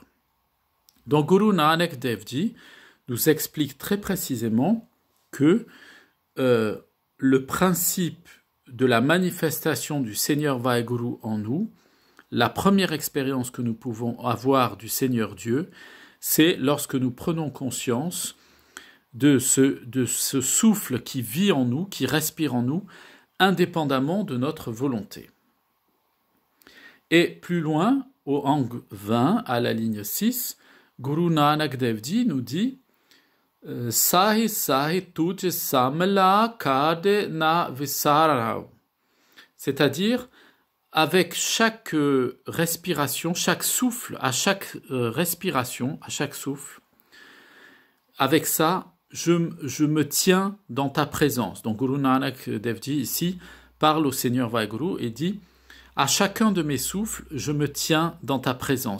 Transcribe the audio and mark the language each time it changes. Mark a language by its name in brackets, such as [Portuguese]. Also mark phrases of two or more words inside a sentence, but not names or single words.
[French] Donc Guru Nanak Dev Ji nous explique très précisément que le principe de la manifestation du Seigneur Waheguru en nous, la première expérience que nous pouvons avoir du Seigneur Dieu, c'est lorsque nous prenons conscience de ce souffle qui vit en nous, qui respire en nous, indépendamment de notre volonté. Et plus loin, au Ang 20, à la ligne 6, Guru Nanak Dev Ji nous dit [Punjabi] ਸਾਸਿ ਸਾਸਿ ਤੁਝ ਸੰਮਲਾ ਕਦੇ ਨ ਵਿਸਾਰਉ. [French] C'est-à-dire, avec chaque respiration, chaque souffle, à chaque respiration, à chaque souffle, avec ça, je me tiens dans ta présence. Donc Guru Nanak Dev Ji ici parle au Seigneur Waheguru et dit à chacun de mes souffles, je me tiens dans ta présence.